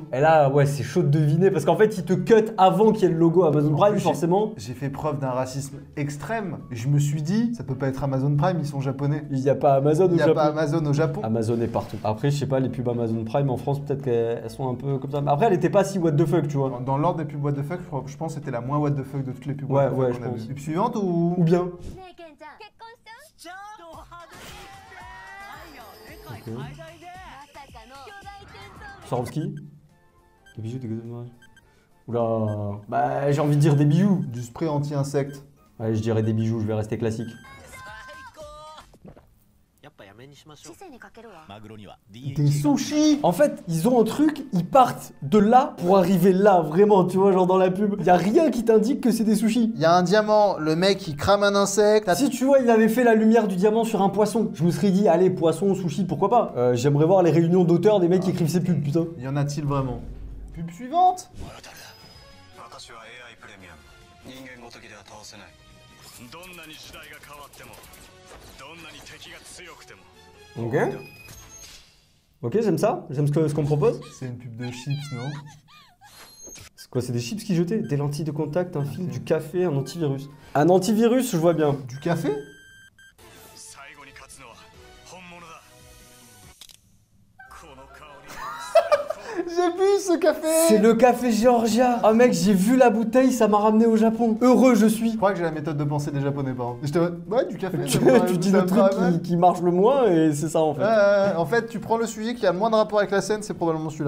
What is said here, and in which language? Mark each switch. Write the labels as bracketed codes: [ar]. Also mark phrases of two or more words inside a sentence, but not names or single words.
[fr] et là, ouais, c'est chaud de deviner parce qu'en fait, ils te cut avant qu'il y ait le logo Amazon En Prime, plus, forcément. J'ai fait preuve d'un racisme extrême. Je me suis dit, ça peut pas être Amazon Prime, ils sont japonais. Il n'y a pas Amazon Il au n'y a Japon. pas Amazon au Japon. Amazon est partout. Après, je sais pas, les pubs Amazon Prime en France, peut-être qu'elles sont un peu comme ça. Mais après, elle était pas si [en] what the fuck, [fr] tu vois. Dans l'ordre des pubs [en] what the fuck, [fr] je pense que c'était la moins [en] what the fuck [fr] de toutes les pubs Ouais, [en] what the fuck [fr] ouais, qu'on je a pense. vues. Pub suivante ou... Ou bien. [ja] ねえケンちゃん結婚した [fr] Ok. [ja] まさかの巨大テントウム [fr] Swarovski. Des bijoux, des gâteaux de mariage. Oula. Bah, j'ai envie de dire des bijoux. Du spray anti-insecte. Ouais, je dirais des bijoux, je vais rester classique. [ja] やっぱやめにしましょう四川にかけるわマグロには [fr] Des sushis. En fait, ils ont un truc, ils partent de là pour arriver là, vraiment, tu vois, genre dans la pub. Y a rien qui t'indique que c'est des sushis. Il y a un diamant, le mec il crame un insecte. Si tu vois, il avait fait la lumière du diamant sur un poisson, je me serais dit, allez, poisson, sushi, pourquoi pas. J'aimerais voir les réunions d'auteurs des mecs qui écrivent ces pubs, putain. Y en a-t-il vraiment? Pub suivante. [ja] 私は AI プレミアム人間ごときでは倒せないどんなに時代が変わってもどんなに敵が強くても [fr] Ok. Ok, j'aime ça, j'aime ce qu'on propose. C'est une pub de chips, non? C'est quoi, c'est des chips qui jetaient? Des lentilles de contact, un film, du café, un antivirus. Un antivirus, je vois bien. Du café? [ja] 最後に勝つのは本物だこの香り [fr] J'ai vu ce café. C'est le café Georgia. Ah mec, j'ai vu la bouteille, ça m'a ramené au Japon. Heureux je suis. Je crois que j'ai la méthode de pensée des japonais, par contre. J'étais en mode, ouais, du café. Tu dis le truc qui marche le moins et c'est ça en fait. En fait, tu prends le sujet qui a le moins de rapport avec la scène, c'est probablement celui-là.